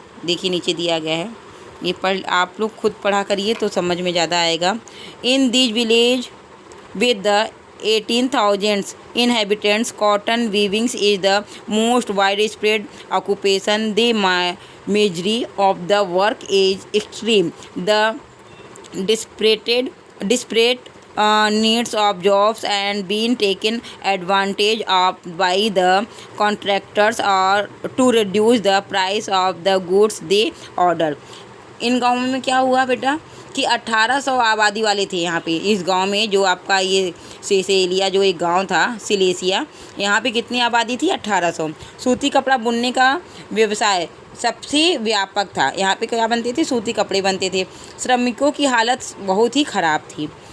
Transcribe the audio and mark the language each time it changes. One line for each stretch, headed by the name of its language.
Hindi: देखिए नीचे दिया गया है, ये आप लोग खुद पढ़ा करिए तो समझ में ज़्यादा आएगा।
English: In this village with the 18,000 inhabitants, cotton weaving is the most widespread occupation. The misery of the work is extreme. The desperate needs of jobs and being taken advantage of by the contractors are to reduce the price of the goods they order.
Hindi: इन गाँवों में क्या हुआ बेटा कि 1800 आबादी वाले थे यहाँ पे। इस गांव में जो आपका ये सेसेलिया जो एक गांव था सिलेसिया, यहाँ पे कितनी आबादी थी, 1800। सूती कपड़ा बुनने का व्यवसाय सबसे व्यापक था। यहाँ पे क्या बनते थे, सूती कपड़े बनते थे। श्रमिकों की हालत बहुत ही ख़राब थी।